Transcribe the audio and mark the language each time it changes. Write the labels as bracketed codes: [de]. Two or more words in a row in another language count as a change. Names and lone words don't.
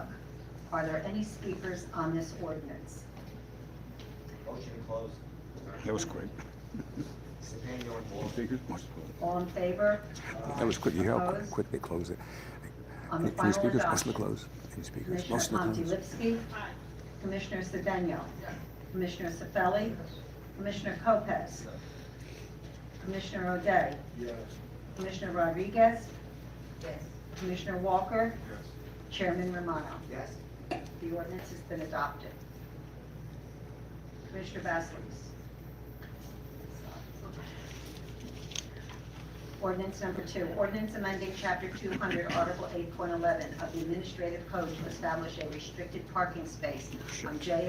[en] Are there any speakers on this ordinance? Motion to close. That was quick. Daniel and Wall. Speakers? All in favor? That was quick. You hear how Opposed? quick they close it? On the Any final speakers? Motion to adoption. close. Any speakers? Commissioner Motion to close. Pontilivski. Commissioner Cedeno. Commissioner Cifelli. Commissioner Lopez. Commissioner O'Day. Commissioner Rodriguez. Commissioner Walker. Chairman Romano. Yes. The ordinance has been adopted. Commissioner Basleys. Ordinance number 2, ordinance amending Chapter 200, Article 8.11 of the Administrative Code to establish a restricted parking space on J.F.